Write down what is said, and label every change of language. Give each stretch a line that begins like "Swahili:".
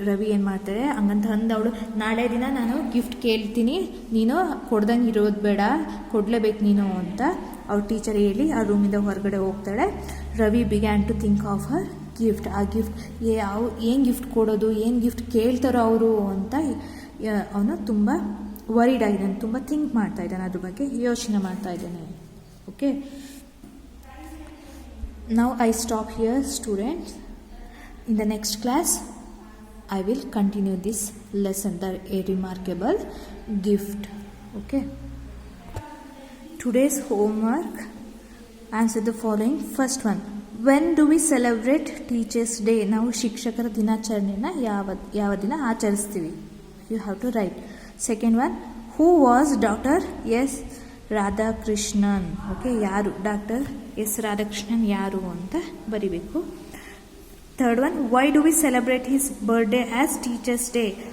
Kannada: ರವಿ ಏನು ಮಾಡ್ತಾಳೆ, ಹಂಗಂತ ಅಂದವಳು ನಾಳೆ ದಿನ ನಾನು ಗಿಫ್ಟ್ ಕೇಳ್ತೀನಿ, ನೀನು ಕೊಡ್ದಂಗೆ ಇರೋದು ಬೇಡ, ಕೊಡಲೇಬೇಕು ನೀನು ಅಂತ ಅವ್ರ ಟೀಚರ್ ಹೇಳಿ ಆ ರೂಮಿಂದ ಹೊರಗಡೆ ಹೋಗ್ತಾಳೆ. Ravi
English: Began to think of her gift.
Kannada: ಆ ಗಿಫ್ಟ್ ಏನು ಗಿಫ್ಟ್ ಕೊಡೋದು, ಏನು ಗಿಫ್ಟ್ ಕೇಳ್ತಾರೋ ಅವರು ಅಂತ ಅವನು ತುಂಬ ವರಿಡ್ ಆಗಿದ್ದಾನೆ, ತುಂಬ ಥಿಂಕ್ ಮಾಡ್ತಾ ಇದ್ದಾನೆ, ಅದ್ರ ಬಗ್ಗೆ ಯೋಚನೆ ಮಾಡ್ತಾ ಇದ್ದಾನೆ.
English: Okay, now I stop here, students. In the next class I will continue this lesson, a remarkable gift. Okay, today's homework, answer the following. First one, when do we celebrate Teachers Day?
Kannada: ನಾವು ಶಿಕ್ಷಕರ ದಿನಾಚರಣೆನ ಯಾವ ದಿನ ಆಚರಿಸ್ತೀವಿ?
English: You have to write. Second one, who was Dr. S. Radhakrishnan?
Kannada: Okay, ಯಾರು doctor S Radhakrishnan ಯಾರು ಅಂತ ಬರಿಬೇಕು.
English: Third one, why do we celebrate his birthday as teachers day?